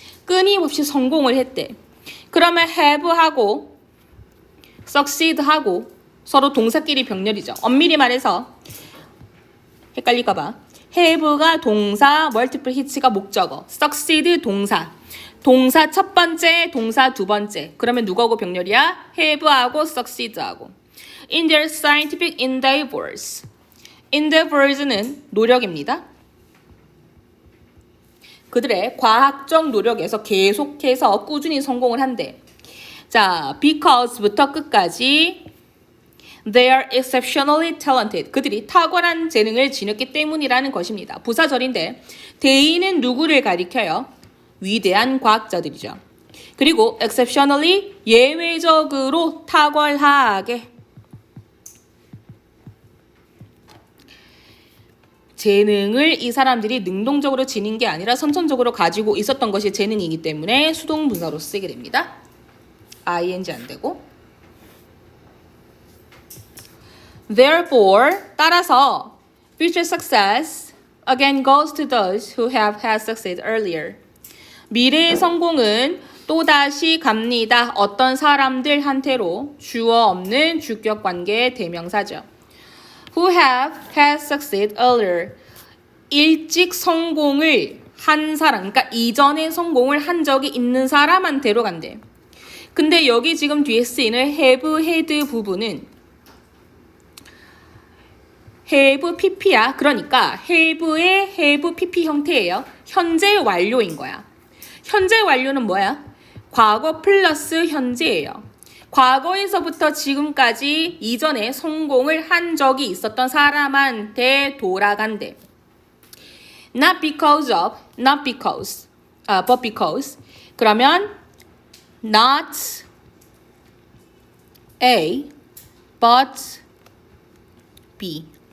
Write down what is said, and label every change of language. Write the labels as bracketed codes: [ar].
[ko] 끊임없이 성공을 했대. 그러면 have하고 succeed하고 서로 동사끼리 병렬이죠. 엄밀히 말해서 헷갈릴까봐. have가 동사, multiple hits가 목적어, succeed 동사. 동사 첫 번째, 동사 두 번째. 그러면 누구하고 병렬이야? have하고 succeed하고. [en] In their scientific endeavors. [ko] endeavors는 노력입니다. 그들의 과학적 노력에서 계속해서 꾸준히 성공을 한대. [en] 자, because부터 [ko] 끝까지 [en] They are exceptionally talented. [ko] 그들이 탁월한 재능을 지녔기 때문이라는 것입니다. 부사절인데 대의는 누구를 가리켜요? 위대한 과학자들이죠. 그리고 exceptionally 예외적으로 탁월하게 재능을 이 사람들이 능동적으로 지닌 게 아니라 선천적으로 가지고 있었던 것이 재능이기 때문에 수동분사로 쓰게 됩니다. ing 안 되고 [en] Therefore, [ko] 따라서 [en] future success again goes to those who have had success earlier. [ko] 미래의 성공은 또다시 갑니다. 어떤 사람들한테로 주어 없는 주격 관계의 대명사죠. [en] Who have had success earlier. [ko] 일찍 성공을 한 사람, 그러니까 이전에 성공을 한 적이 있는 사람한테로 간대. 근데 여기 지금 뒤에 쓰이는 have, had 부분은 have pp야. 그러니까 have의 have pp 형태예요. 현재 완료인 거야. 현재 완료는 뭐야? 과거 플러스 현재예요. 과거에서부터 지금까지 이전에 성공을 한 적이 있었던 사람한테 돌아간대. [en] Not because of, not because, but because. [ko] 그러면 not A, but B.